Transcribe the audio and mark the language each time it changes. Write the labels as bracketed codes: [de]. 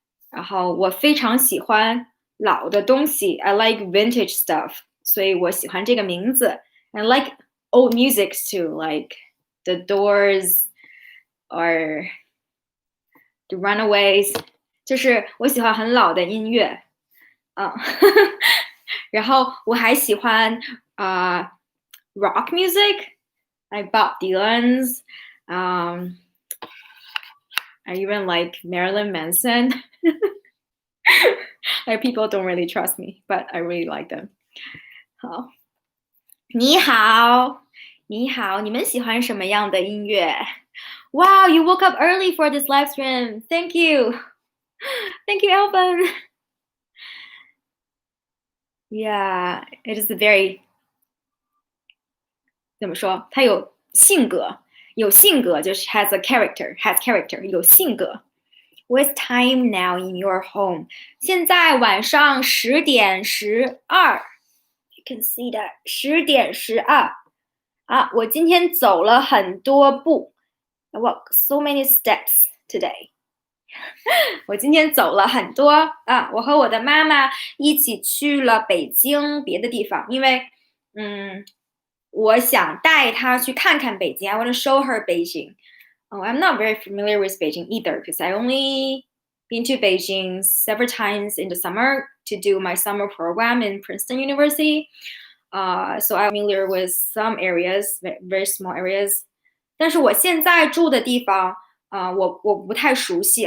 [zh] 然后我非常喜欢老的东西 [en] I like vintage stuff. [zh] 所以我喜欢这个名字 [en] I like old music too, like The Doors or The Runaways. [zh] 就是我喜欢很老的音乐然后我还喜欢 [en] rock music, like Bob Dylan's. I even like Marilyn Manson. Like people don't really trust me, but I really like them. [zh] 好，你好，你们喜欢什么样的音乐？ [en] Wow, you woke up early for this live stream. Thank you. Thank you, Alvin. Yeah, it is a very [zh] 怎么说？它有性格，有性格就是 [en] has a character, has character， [zh] 有性格。 [en] What's time now in your home？ [zh] 现在晚上10:12。 [en] You can see that 10:12。 [zh] 啊，我今天走了很多步。 [en] I walked so many steps today。 [zh] 我今天走了很多啊，我和我的妈妈一起去了北京别的地方，因为我想带她去看看北京。 [en] I want to show her Beijing. Oh, I'm not very familiar with Beijing either because I only been to Beijing several times in the summer to do my summer program in Princeton University. So I'm familiar with some areas, very small areas. [zh] 但是我现在住的地方，我不太熟悉。